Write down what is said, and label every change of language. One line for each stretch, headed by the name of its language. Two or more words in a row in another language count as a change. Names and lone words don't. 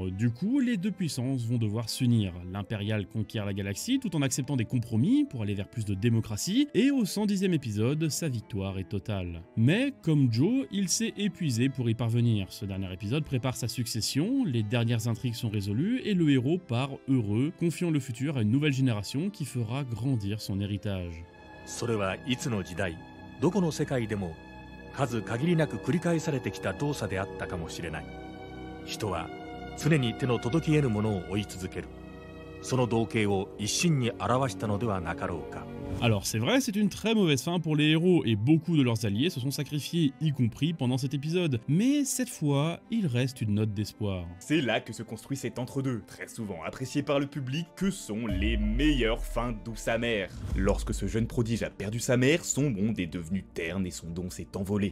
French: Du coup, les deux puissances vont devoir s'unir. L'impérial conquiert la galaxie tout en acceptant des compromis pour aller vers plus de démocratie, et au 110e épisode, sa victoire est totale. Mais, comme Joe, il s'est épuisé pour y parvenir. Ce dernier épisode prépare sa succession, les dernières intrigues sont résolues, et le héros part heureux, confiant le futur à une nouvelle génération qui fera grandir son héritage.
Japanese: それはいつの時代、どこの世界でも数限りなく繰り返されてきた動作であったかもしれない。人は常に手の届き得ぬものを追い続ける。その道型を一身に表したのではなかろうか。
French: Alors c'est vrai, c'est une très mauvaise fin pour les héros, et beaucoup de leurs alliés se sont sacrifiés, y compris pendant cet épisode. Mais cette fois, il reste une note d'espoir. C'est là que se construit cet entre-deux, très souvent apprécié par le public, que sont les meilleures fins douce amère. Lorsque ce jeune prodige a perdu sa mère, son monde est devenu terne et son don s'est envolé.